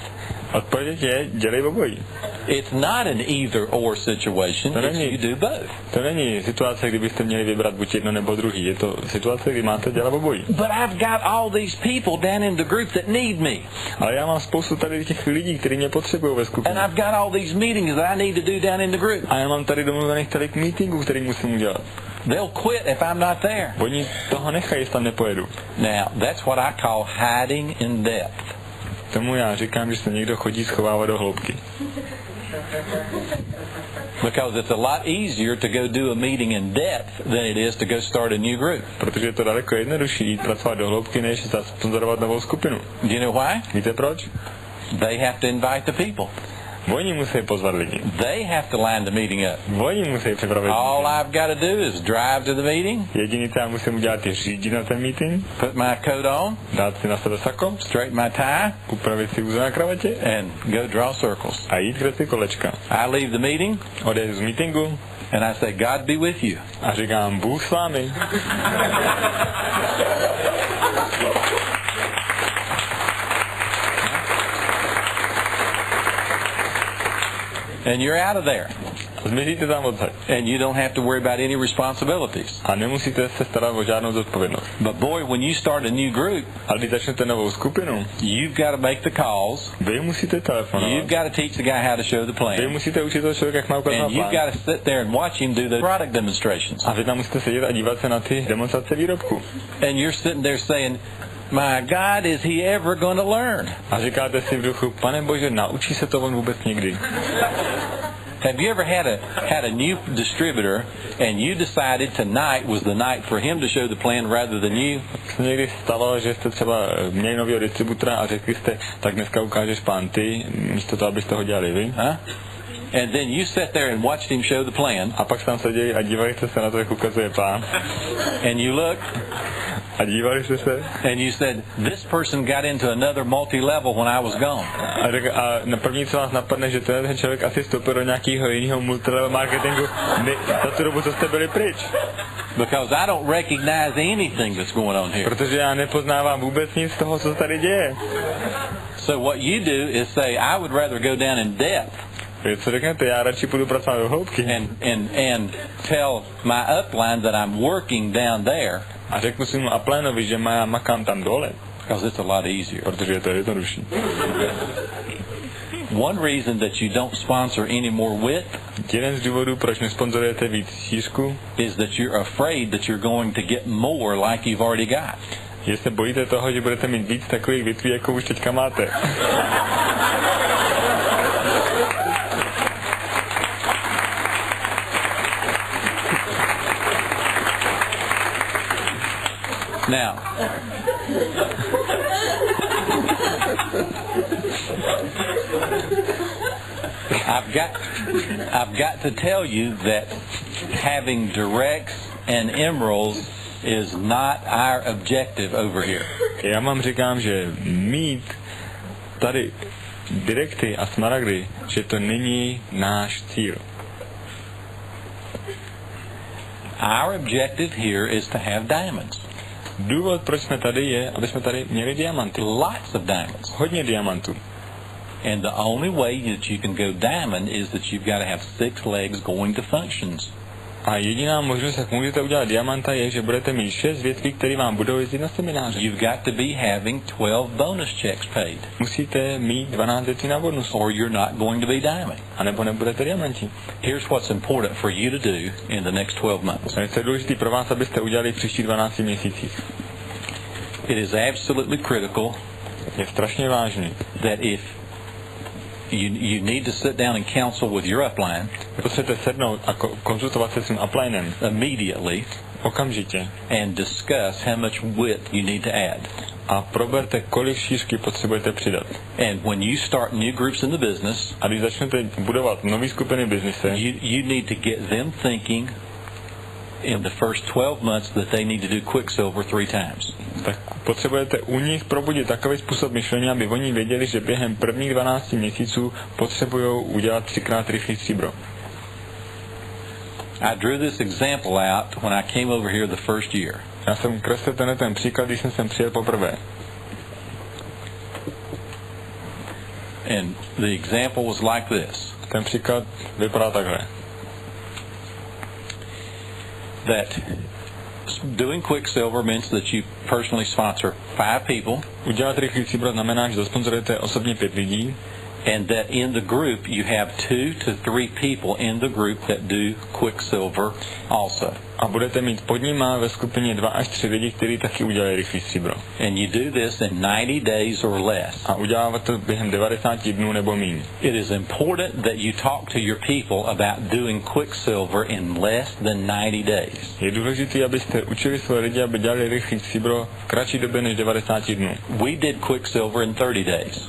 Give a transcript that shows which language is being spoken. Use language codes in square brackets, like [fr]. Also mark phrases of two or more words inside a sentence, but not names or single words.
[cs] Odpověď je, dělej obojí. [en] It's not an either or situation, you do both. [cs] To není situace, kdybyste měli vybrat buď jedno nebo druhý. Je to situace, kdy máte dělat obojí. [en] But I've got all these people down in the group that need me. [cs] Ale já mám spoustu tady těch lidí, kteří mě potřebují ve skupině. [en] And I've got all these meetings that I need to do down in the group. [cs] A já mám tady domluvených tolik meetingů, který musím udělat. [en] They'll quit if I'm not there. [cs] Oni toho nechají, jestli tam nepojedu. [en] Now, that's what I call hiding in depth. [cs] Tomu já říkám, že se někdo chodí schovávat do hloubky. [en] Because it's a lot easier to go do a meeting in depth than it is to go start a new group. [cs] Protože je to daleko jednodušší jít pracovat do hloubky, než zasponzorovat novou skupinu. [en] Do you know why? [cs] Víte proč? [en] They have to invite the people. [cs] Oni musí pozvat lidi. [en] They have to line the meeting up. [cs] Oni musí připravit. [en] All I've got to do is drive to the meeting. [cs] Jediné, co já musím udělat, je řídit na ten meeting. [en] Put my coat on. [cs] Dát si na sebe sako. [en] Straighten my tie. [cs] Upravit si úze na kravatě. [en] And go draw circles. [cs] A jít kreslit kolečka. [en] I leave the meeting. [cs] Odejdu z meetingu. [en] And I say, God be with you. [cs] A říkám, Bůh s vámi. [en] And you're out of there. [cs] Zmizíte tam odsaď. [en] And you don't have to worry about any responsibilities. [cs] A nemusíte se starat o žádnou zodpovědnost. [en] But boy, when you start a new group, [cs] ale když začnete novou skupinu, [en] you've got to make the calls. [cs] Vy musíte telefonovat. [en] You've got to teach the guy how to show the plan. [cs] Vy musíte učit toho člověka, jak má ukázat plán. [en] And you've got to sit there and watch him do the product demonstrations. [cs] A vy tam musíte sedět a dívat se na ty demonstrace výrobku. [en] And you're sitting there saying, my God, is he ever going to learn? [cs] A říkáte si v duchu, Pane Bože, naučí se to on vůbec někdy? [en] Have you ever had a new distributor and you decided tonight was the night for him to show the plan rather than you? [cs] Se někdy stalo, že jste třeba měli nového distributora a řekli jste, tak dneska ukážeš pán ty, místo toho, abyste ho dělali vy? [en] And then you sat there and watched him show the plan. [cs] A pak tam seděli a dívali jste se na to, jak ukazuje pán. [en] And you looked. [cs] A dívali jste se. [en] And you said, this person got into another multi-level when I was gone. [cs] A na první, co vás napadne, že ten člověk asi vstoupil do nějakého jiného multilevel marketingu za tu dobu, co jste byli pryč. [en] Because I don't recognize anything that's going on here. [cs] Protože já nepoznávám vůbec nic z toho, co tady děje. [en] So what you do is say, I would rather go down in depth. [cs] Co řeknete, já radši půjdu pracovat do hloubky. [en] And tell my upline that I'm working down there. [cs] A řeknu svému uplinovi, že makám tam dole. [en] Because it's a lot easier. [cs] Protože je to jednodušší. [en] One reason that you don't sponsor any more width [cs] Jeden z důvodů, proč nesponzorujete víc šířku, [en] is that you're afraid that you're going to get more like you've already got. [cs] že se bojíte toho, že budete mít víc takových větví, jako už teďka máte. [en] Now, I've got to tell you that having directs and emeralds is not our objective over here. [cs] Já vám říkám, že mít tady direkty a smaragdy, že to není náš cíl. [en] Our objective here is to have diamonds. [cs] Důvod, proč jsme tady, je, aby jsme tady měli diamanty. [en] Lots of diamonds. [cs] Hodně diamantů. [en] And the only way that you can go diamond is that you've got to have 6 legs going to functions. [cs] A jediná možnost, jak můžete udělat diamanta, je, že budete mít 6 větví, které vám budou jezdit na semináře. [en] You've got to be having 12 bonus checks paid. [cs] Musíte mít 12 větví na bonus. [en] Or you're not going to be diamond. [cs] A nebo nebudete diamanti. [en] Here's what's important for you to do in the next 12 months. [cs] To je důležité pro vás, abyste udělali v příštích 12 měsících. [en] It is absolutely critical. [cs] Je strašně vážný. [en] That if you need to sit down and counsel with your upline. [cs] Potřebujete sednout a konzultovat se svým uplinem. [en] Immediately. [cs] Okamžitě. [en] And discuss how much width you need to add. [cs] A proberte, kolik šířky potřebujete přidat. [en] And when you start new groups in the business, [cs] a když začnete budovat nové skupiny v biznise, [en] you need to get them thinking in the first 12 months that they need to do Quicksilver 3 times. [cs] Tak potřebujete u nich probudit takový způsob myšlení, aby oni věděli, že během prvních 12 měsíců potřebují udělat 3x rychlý stříbro. [en] I drew this example out when I came over here the first year. [cs] Já jsem kreslil ten příklad, když jsem sem přijel poprvé. [en] And the example was like this. [cs] Ten příklad vypadá takhle. [en] That doing Quicksilver means that you personally sponsor 5 people. [cs] Udělat rychlý stříbro znamená, že zasponzorujete osobně 5 lidí. [en] And that in the group you have 2 to 3 people in the group that do Quicksilver also. [cs] A budete mít pod nima ve skupině 2 až 3 lidi, kteří taky udělají rychlý stříbro. [en] And you do this in 90 days or less. [cs] A uděláte to během 90 dnů nebo míň. [en] It is important that you talk to your people about doing Quicksilver in less than 90 days. [cs] Je důležité, abyste učili své lidi, aby dělali rychlý stříbro v kratší době než 90 dnů. [en] We did Quicksilver in 30 days.